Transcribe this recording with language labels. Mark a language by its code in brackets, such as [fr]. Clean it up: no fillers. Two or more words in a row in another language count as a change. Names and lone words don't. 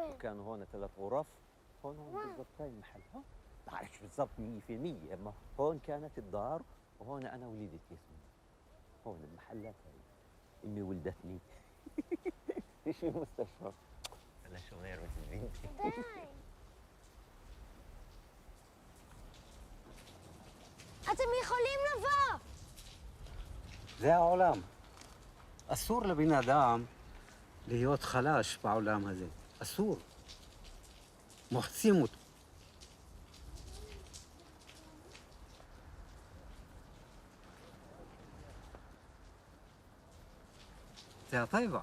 [ar] وكانوا هون 3 غرف. هون بالضبط هاي المحل. هون بعرفش بالضبط 100%، اما هون كانت الدار وهون انا ولدت ياسمين. هون المحلات هاي امي ولدتني. ايش المستشفى؟ انا شو غير مثل بنتي. [he] אתם יכולים לבוא! זה העולם. אסור לבן אדם להיות חלש בעולם הזה. אסור. מוחצים אותו. זה הטבע.